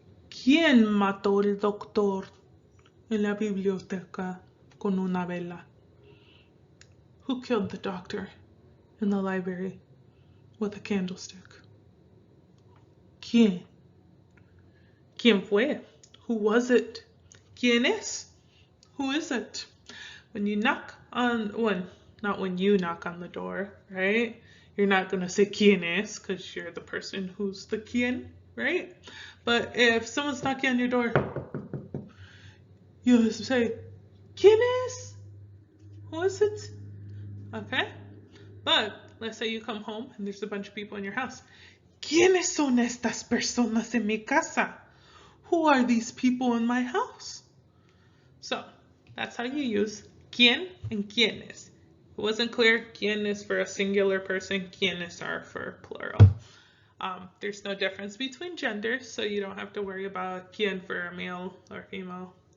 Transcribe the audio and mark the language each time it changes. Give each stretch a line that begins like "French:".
Spanish: ¿Quién mató al doctor en la biblioteca con una vela?
English: Who killed the doctor in the library with a candlestick?
Spanish: ¿Quién? ¿Quién fue?
English: Who was it?
Spanish: ¿Quién es?
English: Who is it? When you knock on, not when you knock on the door, right? You're not going to say
Spanish: ¿quién es?
English: Because you're the person who's the ¿quién, right? But if someone's knocking on your door, you say
Spanish: ¿quién es?
English: Who is it? Okay? But let's say you come home and there's a bunch of people in your house.
Spanish: ¿Quiénes son estas personas en mi casa?
English: Who are these people in my house? So that's how you use quién and quiénes. If it wasn't clear, quién is for a singular person, quiénes are for plural. There's no difference between genders, so you don't have to worry about quién for a male or female.